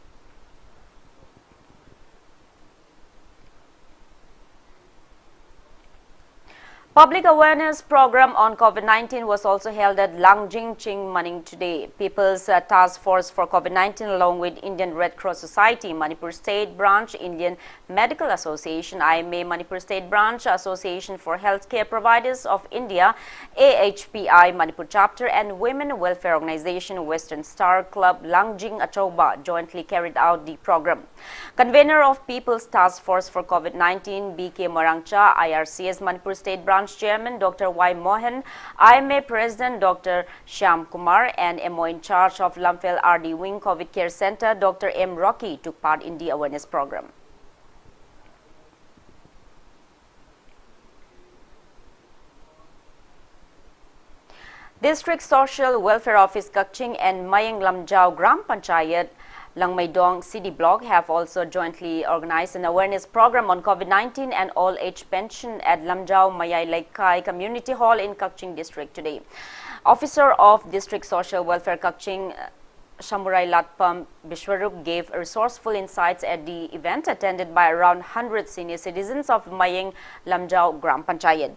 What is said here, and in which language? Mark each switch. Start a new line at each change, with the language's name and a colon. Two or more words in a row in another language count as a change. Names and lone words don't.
English: Public awareness program on COVID-19 was also held at Langjing Maning today. People's Task Force for COVID-19 along with Indian Red Cross Society, Manipur State Branch, Indian Medical Association, IMA Manipur State Branch, Association for Healthcare Providers of India, AHPI Manipur Chapter and Women Welfare Organization Western Star Club Langjing Achauba jointly carried out the program. Convener of People's Task Force for COVID-19, BK Marangcha, IRCS Manipur State Branch Chairman Dr. Y. Mohan, IMA President Dr. Shyam Kumar and MO in charge of Lamphel RD Wing COVID Care Center Dr. M. Rocky took part in the awareness program. District Social Welfare Office Kakching and Mayang Lamjao Gram Panchayat Langmaidong City Block have also jointly organized an awareness program on COVID-19 and all-age pension at Lamjao Mayai Laikai Community Hall in Kakching District today. Officer of District Social Welfare Kakching, Shamurai Latpam Bishwarup, gave resourceful insights at the event attended by around 100 senior citizens of Mayang Lamjao Gram Panchayat.